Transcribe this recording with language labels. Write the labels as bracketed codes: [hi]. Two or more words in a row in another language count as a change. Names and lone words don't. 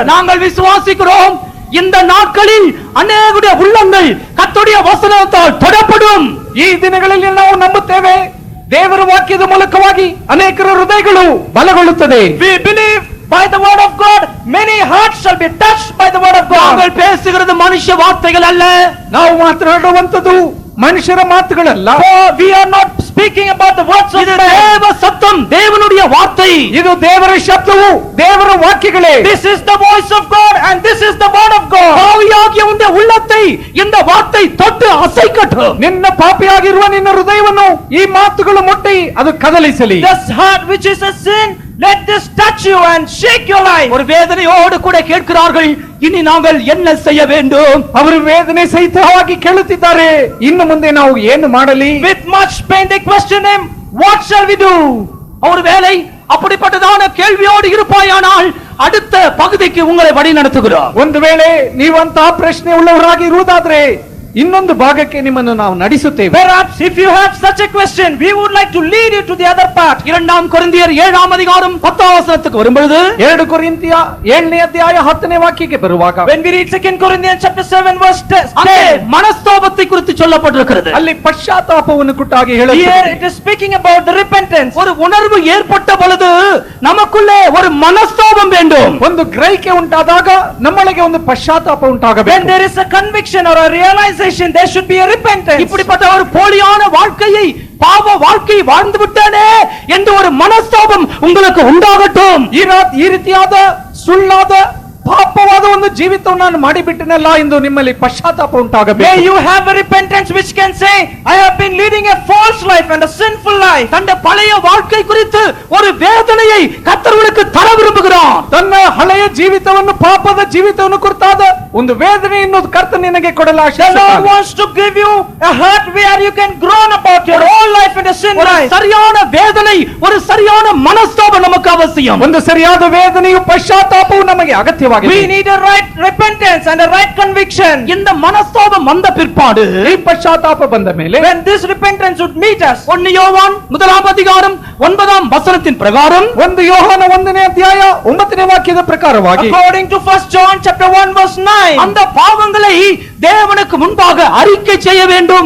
[ta] நாங்கள் விசுவாசிக்கிறோம் இந்த நாட்களில் அநேகருடைய உள்ளங்கள் கர்த்தருடைய வசனத்தால் தொடப்படும். [kn] ಈ ದಿನಗಳಲ್ಲಿ ನಾವು ನಂಬುತ್ತೇವೆ ದೇವರ ವಾಕ್ಯದ ಮೂಲಕವಾಗಿ ಅನೇಕರ ಹೃದಯಗಳು ಬಲಗೊಳ್ಳುತ್ತದೆ. [en] We believe by the word of God many hearts shall be touched by the word of God. [ta] நாங்கள் பேசுகிறது மனுஷ வார்த்தைகள் அல்ல, [kn] ನಾವು ಮಾತನಾಡುವಂತದ್ದು ಮನುಷ್ಯರ ಮಾತುಗಳಲ್ಲ. [en] We are not speaking about the words of இது man. [ta] தேவ சத்தம், தேவனுடைய வார்த்தை. [kn] ಇದು ದೇವರ ಶಬ್ದವು, ದೇವರ ವಾಕ್ಯಗಳೇ. [en] This is the voice of God and this is the word of God. [ta] பாவியாகிய உன்னுடைய உள்ளத்தை இந்த வார்த்தை தொட்டு அசைக்கட்டும். [kn] ನಿನ್ನ ಪಾಪಿಯಾಗಿರುವ ನಿನ್ನ ಹೃದಯವನ್ನು ಈ ಮಾತುಗಳು ಮುಟ್ಟಿ ಅದು ಕದಲಿಸಲಿ. [en] This heart which is a sin, let this touch you and shake your life. [ta] ஒரு வேதனையோடு கூட கேட்கிறார்கள், இனி நாங்கள் என்ன செய்ய வேண்டும்? [kn] ಅವರು ವೇದನೆ ಸಹಿತವಾಗಿ ಕೇಳುತ್ತಿದ್ದಾರೆ, ಇನ್ನು ಮುಂದೆ ನಾವು ಏನು ಮಾಡಲಿ? [en] With much pain they question him, what shall we do? [ta] ஒரு வேளை அப்படிப்பட்டதான கேள்வியோடு இருப்பாயானால் அடுத்த பகுதிக்கு உங்களை வழி நடத்துகிறோம். [kn] ಒಂದು ವೇಳೆ ನೀವಂತಹ ಪ್ರಶ್ನೆ ಉಳ್ಳವರಾಗಿ ಇರುವುದಾದ್ರೆ ಇನ್ನೊಂದು ಭಾಗಕ್ಕೆ ನಿಮ್ಮನ್ನು ನಾವು ನಡೆಸುತ್ತೇವೆ. [en] Perhaps if you have such a question, we would like to lead you to the other part. [ta] 2 கொரிந்தியர் 7 அதிகாரம் 10 வசனத்துக்கு வரும்பொழுது [kn] 2 ಕೊರಿಂಥಿಯ 7ನೇ ಅಧ್ಯಾಯ 10ನೇ ವಾಕ್ಯಕ್ಕೆ ಬರುವಾಗ [en] When we read 2 Corinthians chapter 7 verse 10, [ta] மனஸ்தாபத்தை குறித்து சொல்லப்பட்டிருக்கிறது. [kn] ಅಲ್ಲಿ ಪಶ್ಚಾತ್ತಾಪವನ್ನು ಕುಟ್ಟಾಗಿ here ಹೇಳುತ್ತದೆ. [en] it is speaking about the repentance. [ta] ஒரு உணர்வு ஏற்பட்ட பொழுது நமக்குள்ளே ஒரு மனஸ்தாபம் வேண்டும். [kn] ಒಂದು ಗ್ರಹಿಕೆ ಉಂಟಾದಾಗ ನಮ್ಮೊಳಗೆ ಒಂದು ಪಶ್ಚಾತ್ತಾಪ When ಉಂಟಾಗಬೇಕು. [en] there is a conviction or a realization, there should be a repentance. [ta] இப்படிப்பட்ட ஒரு போலியான வாழ்க்கையை, பாவ வாழ்க்கை வாழ்ந்து விட்டானே என்று ஒரு மனஸ்தாபம் உங்களுக்கு உண்டாகட்டும். [kn] ಈ ರೀತಿಯಾದ ಸುಳ್ಳಾದ ಪಾಪವಾದ ಒಂದು ಜೀವಿತವನ್ನು ನಾನು ಮಾಡಿಬಿಟ್ಟನಲ್ಲ ಎಂದು ನಿಮ್ಮಲ್ಲಿ ಪಶ್ಚಾತ್ತಾಪ May ಉಂಟಾಗಬೇಕು. [en] you have a repentance which can say, I have been leading a false life and a sinful life. [ta] தன்னுடைய பழைய வாழ்க்கை குறித்து ஒரு வேதனையை கர்த்தருக்கு தர விரும்புகிறார். [kn] ತನ್ನ ಹಳೆಯ ಜೀವಿತವನ್ನು, ಪಾಪದ ಜೀವಿತವನ್ನು ಕುರಿತಾದ ಒಂದು ವೇದನೆಯನ್ನು ಕರ್ತನು ನಿನಗೆ ಕೊಡಲು [en] The Lord [kn] ಆಶಿಸುತ್ತಾನೆ. [en] wants to give you a heart where you can groan about your whole life in a sin ஒரு life. [ta] சரியான வேதனை, ஒரு சரியான மனஸ்தாபம் நமக்கு அவசியம். [kn] ಒಂದು ಸರಿಯಾದ ವೇದನೆಯು ಪಶ್ಚಾತ್ತಾಪವು ನಮಗೆ ಅಗತ್ಯವಾಗಿದೆ. [en] We need a right repentance and a right conviction. [ta] இந்த மனஸ்தாபம் வந்த பிற்பாடு [kn] ಈ ಪಶ್ಚಾತ್ತಾಪ ಬಂದ ಮೇಲೆ [en] When this repentance would meet us, [ta] 1 யோவான் 1 அதிகாரம் 9 வசனத்தின் பிரகாரம், [kn] 1 ಯೋಹಾನ 1ನೇ ಅಧ್ಯಾಯ 9ನೇ ವಾಕ್ಯದ ಪ್ರಕಾರವಾಗಿ [en] according to 1 John chapter 1 verse 9, [ta] அந்த பாவங்களை தேவனுக்கு முன்பாக அறிக்கை செய்ய வேண்டும்.